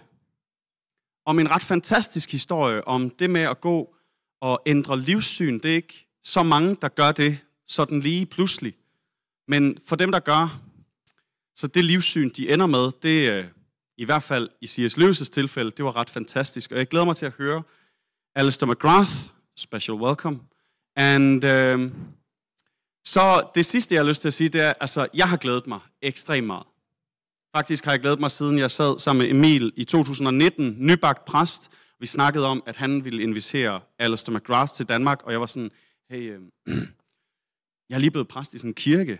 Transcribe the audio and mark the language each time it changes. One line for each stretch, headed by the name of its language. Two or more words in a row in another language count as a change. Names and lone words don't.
Danish: Om en ret fantastisk historie, om det med at gå og ændre livssyn. Det er ikke så mange, der gør det sådan lige pludselig. Men for dem, der gør, så det livssyn, de ender med, det i hvert fald i C.S. Lewis' tilfælde, det var ret fantastisk. Og jeg glæder mig til at høre Alister McGrath,
English: special welcome.
Danish: And så det sidste, jeg har lyst til at sige, det er, altså, jeg har glædet mig ekstremt meget. Faktisk har jeg glædet mig, siden jeg sad sammen med Emil i 2019, nybagt præst. Vi snakkede om, at han ville invitere Alister McGrath til Danmark, og jeg var sådan, hey, jeg er lige blevet præst i sådan en kirke.